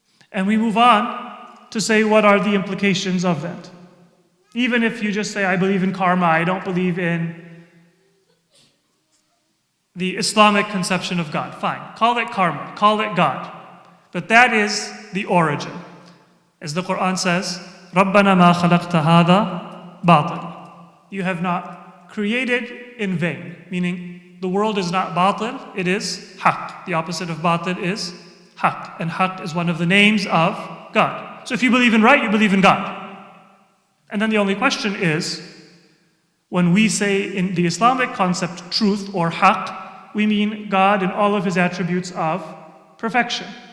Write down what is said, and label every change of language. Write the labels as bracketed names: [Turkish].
[English] And we move on to say what are the implications of that. Even if you just say, I believe in karma, I don't believe in the Islamic conception of God. Fine, call it karma, call it God. But that is the origin. As the Quran says, [Arabic] رَبَّنَا مَا خَلَقْتَ هَذَا بَاطِلًا. [English] You have not created in vain, meaning the world is not batil, it is haqq. The opposite of batil is haqq. And haqq is one of the names of God. So if you believe in right, you believe in God. And then the only question is, when we say in the Islamic concept truth or haqq, we mean God in all of his attributes of perfection.